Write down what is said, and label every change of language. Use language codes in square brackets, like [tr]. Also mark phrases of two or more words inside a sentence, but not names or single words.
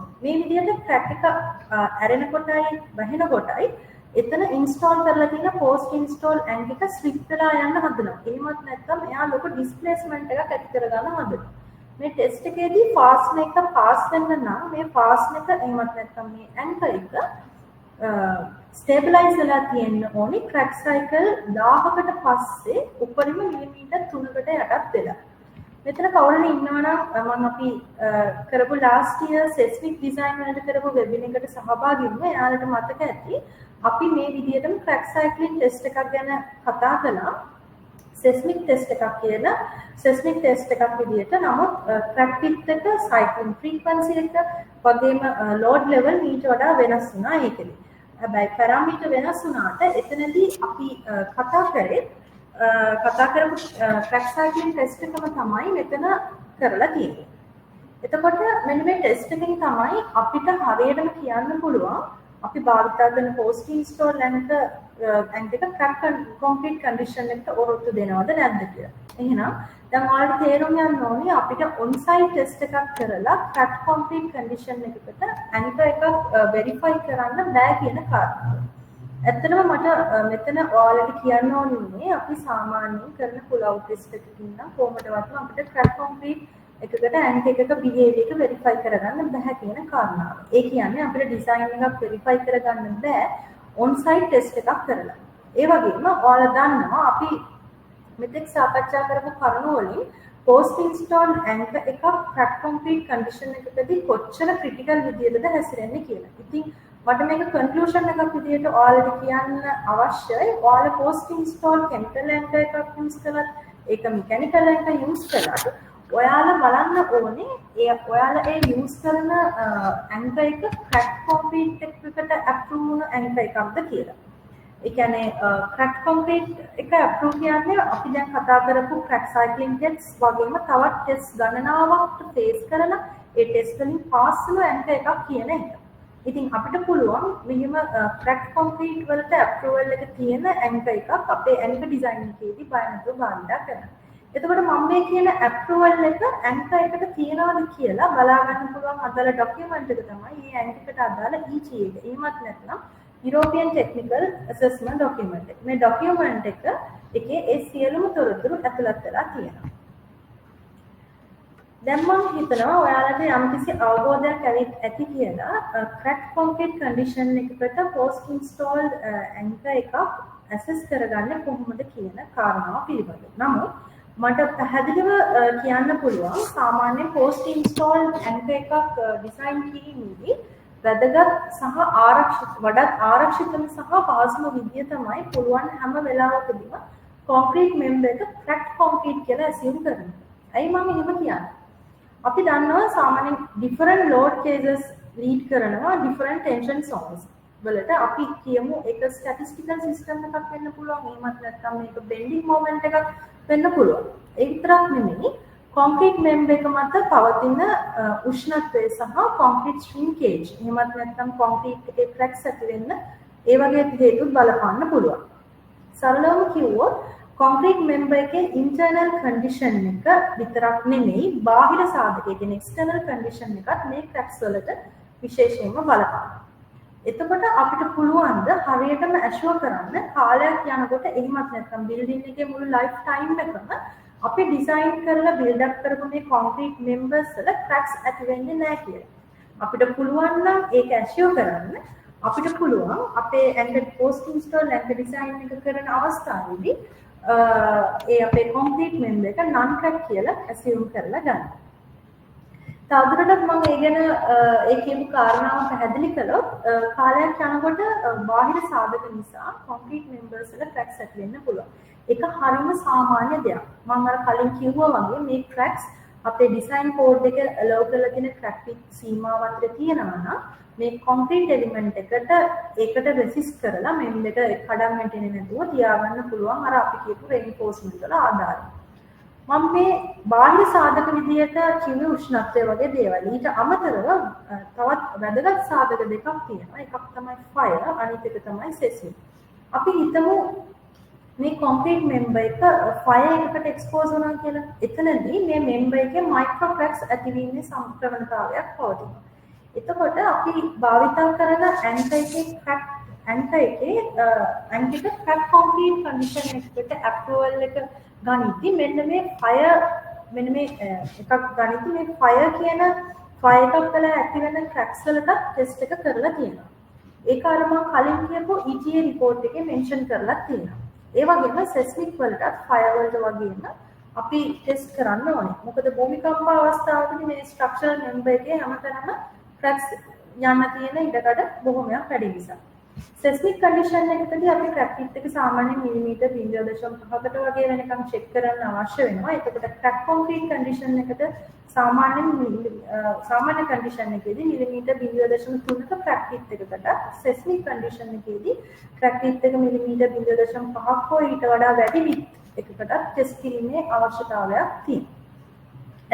[si] මේ විදිහට crack එක ඇරෙනකොටයි වැහෙනකොටයි එතන ඉන්ස්ටෝල් කරලා තියෙන [en] post install [si] ඇඟ එක ස්ලිප් වෙලා යන්න හදනවා. එහෙමත් නැත්නම් එයා ලොකු ඩිස්ප්ලේස්මන්ට් එකක් ඇති කරගන්න හදනවා. මේ ටෙස්ට් එකේදී ෆාස්ට් එක පාස් වෙන්න නම් මේ ෆාස්ට් එක එහෙමත් නැත්නම් මේ ඇන්කර් එක ස්ටේබිලයිස් වෙලා තියෙන්න ඕනි [en] crack cycle [si] 1000කට පස්සේ උඩරිම මිලිමීටර් 3කට යටත් වෙලා. මෙතන කවුරුනේ ඉන්නවනම් මම අපි කරපු [en] last year seismic design [si] වලට කරපු webinar එකට සහභාගී වුණා. එයාලට මතක ඇති අපි මේ විදිහටම [en] crack cycling test [si] එකක් ගැන කතා කළා. [en] seismic test [si] එකක් කියලා [en] seismic test [si] එකක් විදිහට නමුත් [en] crack pitch [si] එක [en] cycling frequency [si] එක වගේම [en] load level [si] මීට වඩා වෙනස් වුණා ඒකෙදි. හැබැයි පැරාමීටර් වෙනස් වුණාට එතනදී අපි කතා කරපු [en] crack cycling test [si] එකම තමයි මෙතන කරලා තියෙන්නේ. එතකොට මෙන්න මේ test එකෙන් තමයි අපිට හරියටම කියන්න පුළුවන් අපි භාවිතා කරන [en] post install [si] ඇන්ක එක [en] crack concrete condition [si] එකට ඔරොත්තු දෙනවද නැද්ද කියලා. එහෙනම් දැන් ඔයාලට තේරුම් ගන්න ඕනේ අපිට [en] on site test [si] එකක් කරලා [en] crack concrete condition [si] එකකට ඇන්ක එකක් verify කරන්න බෑ කියන කාරණාව. ඇත්තටම මට මෙතන ඔයාලට කියන්න ඕනේ අපි සාමාන්‍යයෙන් කරන [en] pull out test [si] එකකින් නම් කොහොමදවත් අපිට [en] crack concrete [si] එකකට ඇන්ක එකක behavior එක verify කරගන්න බෑ කියන කාරණාව. ඒ කියන්නේ අපිට design එකක් verify කරගන්න බෑ [en] on site test [si] එකක් කරලා. ඒ වගේම ඔයාලා දන්නවා අපි මෙතෙක් සාකච්ඡා කරපු කරුණු වලින් [en] post install [si] ඇන්ක එකක් [en] crack concrete condition [si] එකකදී කොච්චර critical විදියටද හැසිරෙන්නේ කියලා. ඉතින් මට මේක conclusion එකක් විදියට ඔයාලට කියන්න අවශ්‍යයි. ඔයාලා [en] post install chemical [si] ඇන්ක එකක් use කළත් ඒක [en] mechanical anchor use [si] කළත් ඔයාලා බලන්න ඕනේ ඔයාලා ඒ use කරන ඇන්ක එක [en] crack concrete [si] එකකට approve වුණ ඇන්ක එකක්ද කියලා. ඒ කියන්නේ [en] crack concrete [si] එක approve කියන්නේ අපි දැන් කතා කරපු [en] crack cycling tests [si] වගේම තවත් test ගණනාවක් face කරලා ඒ test වලින් pass වෙන ඇන්ක එකක් කියන එක. ඉතින් අපිට පුළුවන් මෙහිම [en] crack concrete [si] වලට approval එක තියෙන ඇන්ක එකක් අපේ [en] anchor design [si] එකේදී බය නැතුව භාවිතා කරන්න. එතකොට මම මේ කියන approval එක ඇන්ක එකට තියනවාද කියලා බලා ගන්න පුළුවන් අදාළ document එක තමයි මේ ඇන්ක එකට අදාළ EG එක. එහෙමත් නැත්නම් [en] European Technical Assessment Document [si] එක. මේ document එකේ ඒ සියලුම තොරතුරු ඇතුළත් වෙලා තියෙනවා. දැන් මම හිතනවා ඔයාලට යම්කිසි අවබෝධයක් ඇති කියලා [en] crack concrete condition [si] එකකට [en] post installed [si] ඇන්ක එකක් assess කරගන්න කොහොමද කියන කාරණාව පිළිබඳව. නමුත් මට පැහැදිලිව කියන්න පුළුවන් සාමාන්‍ය [en] post install anchor [si] එකක් design කිරීමේදී වැදගත් සහ වඩාත් ආරක්ෂිතම සහ පහසුම විදිය තමයි පුළුවන් හැම වෙලාවකදීම [en] concrete member [si] එක [en] cracked concrete [si] කියලා assume කරනවා. ඇයි මම එහෙම කියන්නේ? අපි දන්නවා සාමාන්‍යයෙන් [en] different load cases lead [si] කරනවා [en] different tension zones [si] වලට. අපි කියමු ඒක [en] statistical system [si] එකක් වෙන්න පුළුවන්. එහෙමත් නැත්නම් මේක [en] bending moment [si] එකක් වෙන්න පුළුවන්. ඒ විතරක් නෙමෙයි [en] concrete member [si] එක මත පවතින උෂ්ණත්වය සහ [en] concrete shrinkage. [si] එහෙමත් නැත්නම් concrete එකේ cracks ඇති වෙන්න ඒ වගේ හේතුත් බලපාන්න පුළුවන්. සරලවම කිව්වොත් [en] concrete member [si] එකේ [en] internal condition [si] එක විතරක් නෙමෙයි බාහිර සාධක කියන [en] external condition [si] එකත් මේ cracks වලට විශේෂයෙන්ම බලපානවා. එතකොට අපිට පුළුවන් ද හරියටම assure කරන්න කාලයක් යනකොට එහෙමත් නැත්නම් building එකේ මුළු [en] life time [si] එකම අපි design කරලා [en] build up [si] කරපු මේ [en] concrete members [si] වල cracks ඇති වෙන්නේ නැහැ කියලා. අපිට පුළුවන් නම් ඒක assure කරන්න අපිට පුළුවන් අපේ [en] anchor post install anchor design [si] එක කරන අවස්ථාවේදී ඒ අපේ [en] concrete member [si] එක [en] non crack [si] කියලා assume කරලා ගන්න. තවදුරටත් මම ඒ ගැන ඒ කියපු කාරණාව පැහැදිලි කළොත් කාලයක් යනකොට බාහිර සාධක නිසා [en] concrete members [si] වල cracks ඇති වෙන්න පුළුවන්. ඒක හරිම සාමාන්‍ය දෙයක්. මම අර කලින් කිව්වා වගේ මේ cracks අපේ [en] design code [si] එකේ allow කරලා තියෙන [en] crack width [si] සීමාව අතර තියෙනවා නම් මේ [en] concrete element [si] ඒකට resist කරලා මෙන්න එක කඩන් වැටෙන්නේ නැතුව තියාගන්න පුළුවන් අර අපි කියපු reinforcement වල ආධාරය. මම මේ බාහිර සාධක විදියට කිව්වේ උෂ්ණත්වය වගේ දේවල්. ඊට අමතරව තවත් වැදගත් සාධක දෙකක් තියෙනවා. එකක් තමයි fire, අනිත් එක තමයි seismic. අපි හිතමු මේ [en] concrete member [si] එක fire එකකට expose වුණා කියලා. එතනදී මේ member එකේ [en] micro cracks [si] ඇතිවීමේ සම්ප්‍රවණතාවයක් පවතිනවා. එතකොට අපි භාවිතා කරන anchor එකේ [en] crack concrete condition [si] එකට approval එක ගනිද්දි මෙන්න මේ fire මෙන්න මේ එකක් ගනිද්දි මේ fire කියන fire එකක් වල ඇති වෙන cracks වලට test එක කරලා තියෙනවා. ඒක අර මම කලින් කියපු [en] ETA report [si] එකේ mention කරලා තියෙනවා. ඒ වගේම seismic වලටත් fire වලට වගේම අපි test කරන්න ඕනේ. මොකද භූමිකම්ප අවස්ථාවකදී මේ [en] structural member [si] එකේ හැමතැනම cracks යන්න තියෙන ඉඩකඩ බොහොමයක් වැඩි නිසා. [en] seismic condition [si] එකකදී අපි [en] crack width [si] එක සාමාන්‍යයෙන් මිලිමීටර් 0.5කට වගේ වෙනකම් check කරන්න අවශ්‍ය වෙනවා. එතකොට [en] crack concrete condition [si] එකට සාමාන්‍ය condition එකේදී මිලිමීටර් 0.3ක [en] crack width [si] එකකට [en] seismic condition [si] එකේදී [en] crack width [si] එක මිලිමීටර් 0.5ක් හෝ ඊට වඩා වැඩි width එකකට test කිරීමේ අවශ්‍යතාවයක් තියෙනවා.